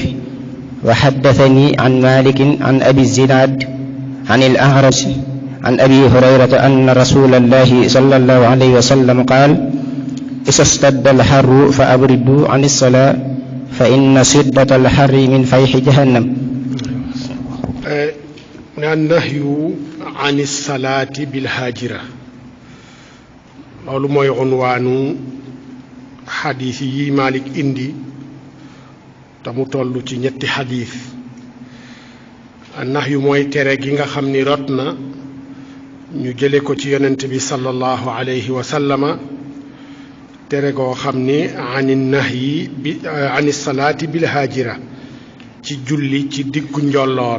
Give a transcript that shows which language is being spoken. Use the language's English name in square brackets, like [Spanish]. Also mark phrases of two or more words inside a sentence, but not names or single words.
[Arabic] وحدثني عن مالك عن أبي الزناد عن الأعرج عن أبي هريرة أن رسول الله صلى الله عليه وسلم قال: إذا اشتد الحر فأبردوا عن الصلاة فإن شدة الحر من فيح جهنم. النهي عن الصلاة بالهاجرة [Wolof] loolu mooy unwaanu xadiis yi Malik indi te mu toll ci ñetti xadiis. nahyu mooy tere gi nga xam ni rot na ñu jële ko ci yonent bi [Arabic] صلى الله عليه وسلم, [Wolof] tere goo xam ni ani nahyi bi [Arabic] عن الصلاة بالهاجرة [Wolof] ci julli ci diggu njolloor.